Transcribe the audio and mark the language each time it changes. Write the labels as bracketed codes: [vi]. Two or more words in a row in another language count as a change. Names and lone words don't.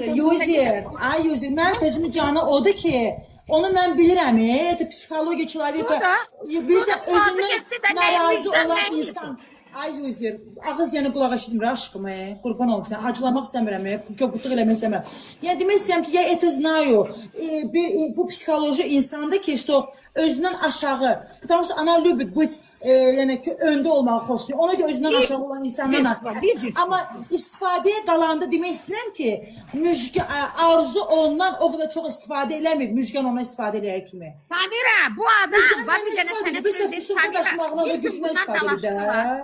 [az] bacı, Yuzi, mən sözümün canı odur ki, onu mən bilirəm, [ru] психология человека, [az] bilirsən özündən narazı olan insan. Ay Yuzi, ağız yanı qulağa eşitmir aşkım, qurban olum sən, acılamaq istəmirəm, köpütlük eləmək istəmirəm. Yəni demək istəyirəm ki, [ru] я это знаю, [az] bu psixoloji insanda ki, işte özündən aşağı, [ru] потому что она любит быть [az] yəni ki, öndə olmağı xoşlayır. Ona görə özündən aşağı olan insanlarla. Amma istifadəyə qalanda demək istəyirəm ki, Arzu ondan o qədər çox istifadə eləmir. Müjgan ona istifadə eləyə kimi. Samira, bu adam var bir dənə sənə söyləyim.